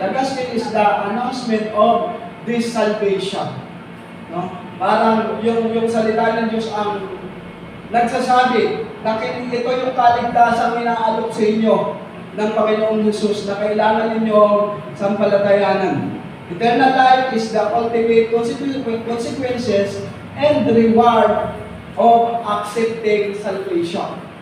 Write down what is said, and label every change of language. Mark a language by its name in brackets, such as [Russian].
[English] The gospel is the announcement of this salvation. No? [Filipino] Parang yung salita ng Diyos ang nagsasabi na ito yung kaligtasang inaalok sa inyo ng Panginoong Hesus na kailangan ninyo sampalatayanan. [English] Eternal life is the ultimate consequences and reward of accepting salvation.